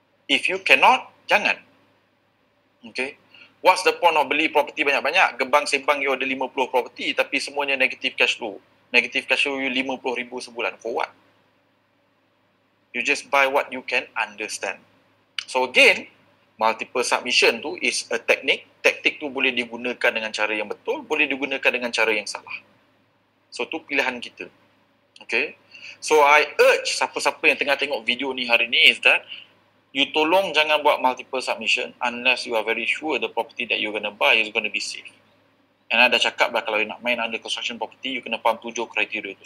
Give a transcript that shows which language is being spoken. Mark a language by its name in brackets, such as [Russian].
[English] If you cannot, jangan. Okay? What's the point of beli property banyak-banyak? [Malay] Gebang sembang you ada 50 property tapi semuanya negative cash flow. [English] Negative cash flow you 50,000 sebulan. For what? You just buy what you can understand. So again, multiple submission tu is a technique. [Malay] Taktik tu boleh digunakan dengan cara yang betul, boleh digunakan dengan cara yang salah. So tu pilihan kita. Okay. [English] So I urge [Malay] siapa-siapa yang tengah tengok video ni hari ni [English] is that you [Malay] tolong jangan buat [English] multiple submission unless you are very sure the property that you're going to buy is going to be safe. [Malay] And I dah cakap dah kalau you nak main under construction property, you kena faham 7 kriteria tu.